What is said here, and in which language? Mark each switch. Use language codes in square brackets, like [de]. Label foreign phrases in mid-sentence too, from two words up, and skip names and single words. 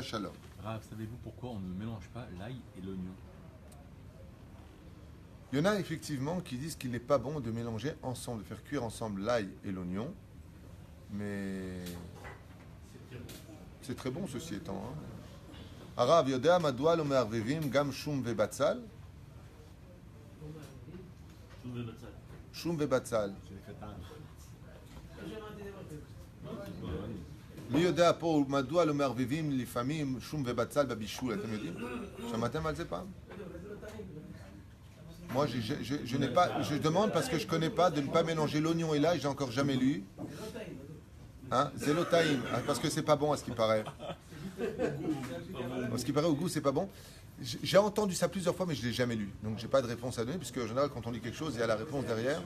[fr] Shalom. Rav, savez-vous pourquoi on ne mélange pas l'ail et l'oignon? Il y en a effectivement qui disent qu'il n'est pas bon de mélanger ensemble, de faire cuire ensemble l'ail et l'oignon, mais c'est très bon ceci étant. Hein. [he] הרב יודע מדוע לא מערבבים גם שום ובצל. שום ובצל. מי יודע פה מדוע לא מערבבים לפעמים שום ובצל בבישול, אתם יודעים? שמעתם על זה פעם? [fr] Moi, je n'ai pas, je demande parce que je ne connais pas de ne pas mélanger l'oignon et l'ail, j'ai encore jamais lu. Hein? Zélotaïm, parce que c'est pas bon à ce qui paraît. À ce qui paraît, au goût, c'est pas bon. J'ai entendu ça plusieurs fois, mais je ne l'ai jamais lu. Donc, je n'ai pas de réponse à donner, puisque en général, quand on lit quelque chose, il y a la réponse derrière.